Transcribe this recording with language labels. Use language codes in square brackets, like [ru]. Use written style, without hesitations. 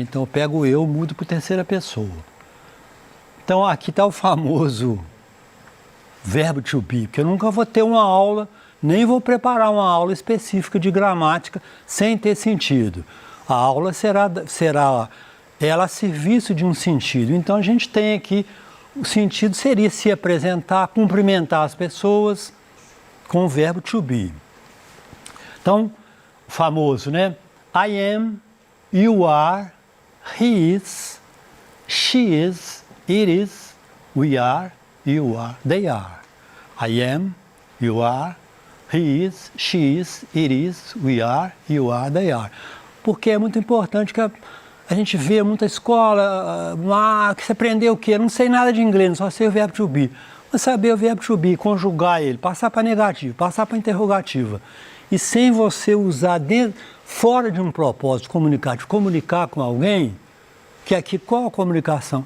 [pt] Então eu pego eu, mudo para terceira pessoa. Então aqui está o famoso verbo to be, porque eu nunca vou ter uma aula, nem vou preparar uma aula específica de gramática sem ter sentido. A aula será ela a serviço de um sentido. Então a gente tem aqui, o sentido seria se apresentar, cumprimentar as pessoas com o verbo to be. Então, o famoso, né? [en] I am, you are, he is, she is, it is, we are, you are, they are. I am, you are, he is, she is, it is, we are, you are, they are. [pt] Porque é muito importante que a gente vê muita escola, que você aprendeu o quê? Eu não sei nada de inglês, só sei o verbo to be. Mas saber o verbo to be, conjugar ele, passar para negativo, passar para interrogativa. E sem você usar fora de um propósito comunicativo, comunicar com alguém, que aqui qual a comunicação?